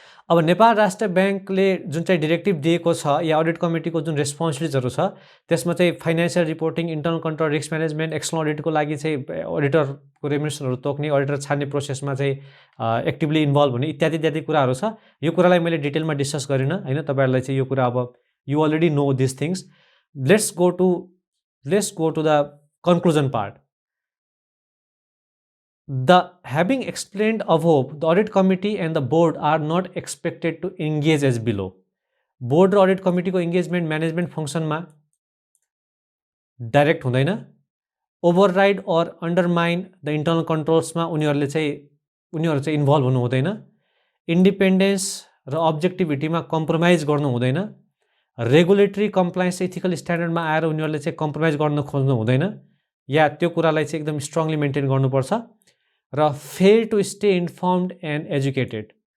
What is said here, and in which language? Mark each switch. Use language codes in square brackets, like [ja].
[ne] अब नेपाल राष्ट्र ब्याङ्कले जुन चाहिँ डिरेक्टिभ दिएको छ या अडिट कमिटीको जुन रेस्पोन्सिबिलिटिजहरू छ त्यसमा चाहिँ financial reporting, internal control, risk management, external अडिटको लागि चाहिँ अडिटरको रेम्युनरेसनहरू तोक्ने, अडिटर छान्ने प्रोसेसमा चाहिँ एक्टिभली इन्भल्भ हुने इत्यादि इत्यादि कुराहरू छ। यो कुरालाई मैले डिटेलमा डिस्कस गरिनँ होइन, तपाईँहरूलाई चाहिँ यो कुरा अब [en] You already know this things. Let's go to the conclusion part. Having explained above, the audit committee and the board are not expected to engage as below. [ne] Board र audit committee को engagement management function मा direct हुँदैन, [en] override or undermine the internal controls [ne] मा उनीहरू चाहिँ involve हुनु हुँदैन, independence र objectivity मा compromise गर्नु हुँदैन, regulatory compliance ethical standard मा आएर उनीहरूले चाहिँ compromise गर्न खोज्नु हुँदैन, या त्यो कुरालाई चाहिँ एकदम strongly maintain गर्नुपर्छ, र [en] Fail to stay informed and educated.